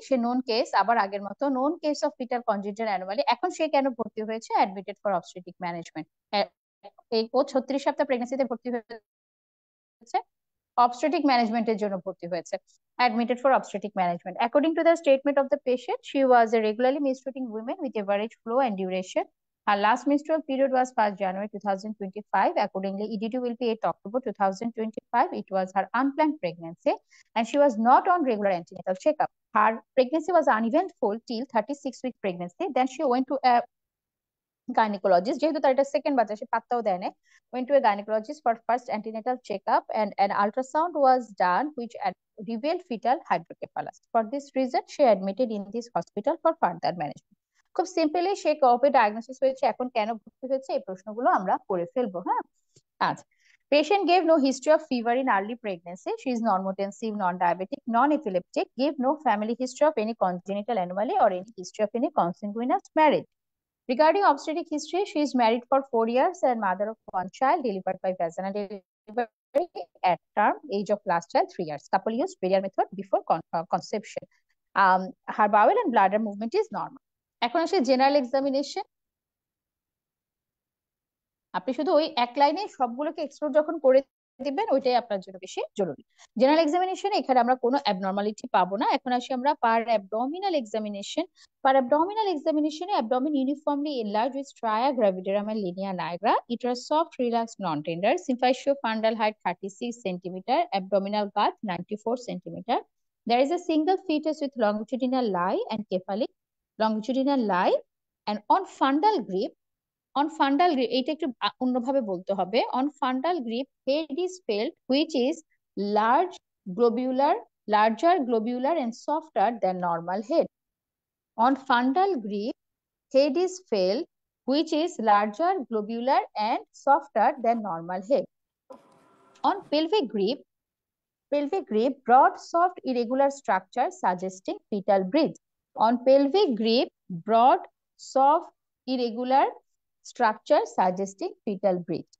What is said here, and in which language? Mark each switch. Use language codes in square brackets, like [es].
[bn] সে [en] known case, [bn] আবার আগের মতো [en] known case of fetal congenital anomaly। [bn] এখন সে কেন ভর্তি হয়েছে? [en] Admitted for obstetric management. [bn] ও 36 সপ্তাহ প্রেগনেন্সিতে ভর্তি হয়েছে, obstetric ম্যানেজমেন্টের জন্য ভর্তি হয়েছে, [en] admitted for obstetric management. According to the statement of the patient, she was a regularly menstruating woman with average flow and duration. Her last menstrual period was 1st January 2025. Accordingly, EDD will be 8th October 2025. It was her unplanned pregnancy and she was not on regular antenatal checkup. Her pregnancy was uneventful till 36-week pregnancy. Then she went to a gynecologist, [bn] যেহেতু তার এটা second বাচ্চা, সে পাত্তাও দেয় না, [en] went to a gynecologist for first antenatal checkup and an ultrasound was done which revealed fetal hydrocephalus. For this reason she admitted in this hospital for further management. [bn] খুব simply সে কবে diagnosis হয়েছে, এখন কেন ভর্তি হয়েছে, এই প্রশ্নগুলো আমরা করে ফেলবো। হ্যাঁ, আচ্ছা। [en] Patient gave no history of fever in early pregnancy. She is normotensive, non-diabetic, non-epileptic, gave no family history of any congenital anomaly or any history of any consanguineous marriage. Regarding obstetric history, she is married for 4 years and mother of one child, delivered by vaginal delivery at term, age of last child 3 years. Couple used barrier method before conception. Her bowel and bladder movement is normal. [bn] এখন আসে general examination. আপনি শুধু ওই এক লাইনে সবগুলোকে explore যখন করে দিবেন ওইটাই আপনার জন্য বেশি জরুরি। জেনারেল এক্সামিনেশন এখানে আমরা কোনো অ্যাবনর্মালিটি পাবো না। এখন আসি আমরা পার abdominal examination. [en] Per abdominal এক্সামিনেশনে abdomen uniformly enlarged with stria gravidarum and linea nigra. Uterus soft, relaxed, non-tender. Symphyseal fundal height 36 centimeter. Abdominal girth 94 centimeter. There is a single fetus with longitudinal lie and cephalic. Longitudinal lie and on fundal grip, on fundal grip, [bn] এইটা একটু অন্যভাবে বলতে হবে। [en] On fundal grip head is felt which is large globular larger globular and softer than normal head. On fundal grip head is felt which is larger globular and softer than normal head. On pelvic grip broad soft irregular structure suggesting fetal breath. On pelvic grip broad soft irregular structure suggesting fetal breath.